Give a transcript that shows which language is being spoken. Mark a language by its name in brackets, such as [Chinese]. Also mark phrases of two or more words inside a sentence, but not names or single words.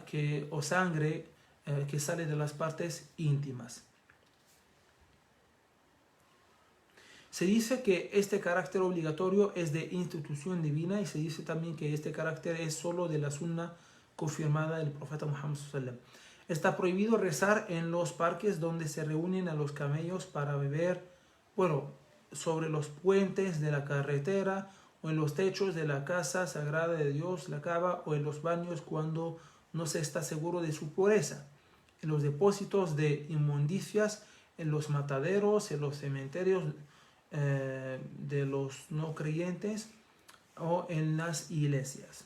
[Spanish] O sangre que sale de las partes íntimas. Se dice que este carácter obligatorio es de institución divina y se dice también que este carácter es solo de la sunna confirmada del profeta Muhammad [Arabic] صلى الله عليه وسلم. [Spanish] Está prohibido rezar en los parques donde se reúnen a los camellos para beber, bueno, sobre los puentes de la carretera o en los techos de la casa sagrada de Dios, la Kaaba, o en los baños cuando no se está seguro de su pureza, en los depósitos de inmundicias, en los mataderos, en los cementerios de los no creyentes o en las iglesias.